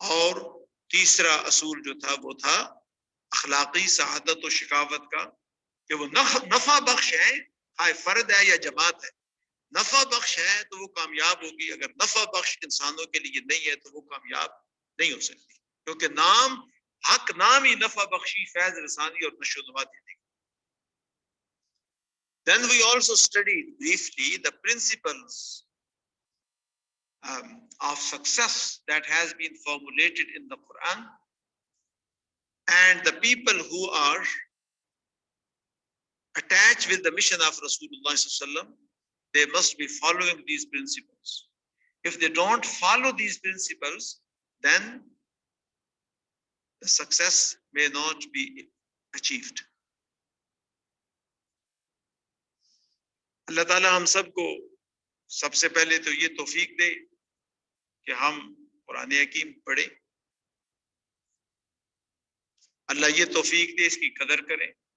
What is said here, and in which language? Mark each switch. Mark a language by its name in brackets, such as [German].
[Urdu] اور تیسرا اصول جو تھا وہ تھا اخلاقی سعادت و شقاوت کا، کہ وہ نفع بخش ہے، خواہ فرد ہے یا جماعت ہے. نفع بخش ہے تو وہ کامیاب ہوگی، اگر نفع بخش انسانوں کے لیے نہیں ہے تو وہ کامیاب نہیں ہو سکتی، کیونکہ حق نام ہی نفع بخشی، فیض رسانی اور نشو و نما دینے. [English] Then we also studied briefly the principles of success that has been formulated in the Quran, and the people who are attached with the mission of Rasulullah sallallahu alaihi wasallam, they must be following these principles. If they don't follow these principles, then the success may not be achieved. [Urdu] اللہ تعالیٰ ہم سب کو سب سے پہلے تو یہ توفیق دے کہ ہم قرآن حکیم پڑھیں، اللہ یہ توفیق دے اس کی قدر کریں.